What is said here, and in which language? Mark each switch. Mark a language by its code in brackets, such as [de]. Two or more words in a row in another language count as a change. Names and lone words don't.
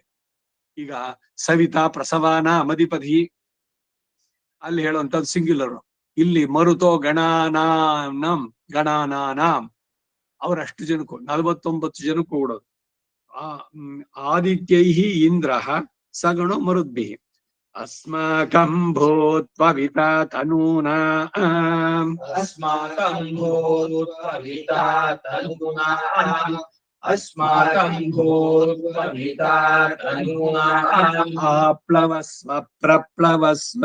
[kn] ಈಗ [sa] ಸವಿತಾ ಪ್ರಸವಾನ ಮಧಿಪತಿ [kn] ಅಲ್ಲಿ ಹೇಳುವಂತದ್ದು ಸಿಂಗ್ಯುಲರ್. ಇಲ್ಲಿ [sa] ಮರುತೋ ಗಣಾನಾಂ [kn] ಅವರಷ್ಟು ಜನಕ್ಕೂ 49 ಜನಕ್ಕೂ ಕೊಡೋದು. [sa] ಆದಿತ್ಯೈಹಿ ಇಂದ್ರ ಸಗಣೋ ಮರುದ್ಭಿಃ ಅಸ್ಮಾಕಂ ಭೂತ್ವವಿತಾ ತನೂನಾ ಅಸ್ಮಾಕಂ ಭೂತ್ವವಿತಾ ತನೂನಾ ಅಸ್ಮಾಕಂ ಭೂತ್ವವಿತಾ ತನೂನಾ ಆಪ್ಲವಸ್ವ ಪ್ರಪ್ಲವಸ್ವ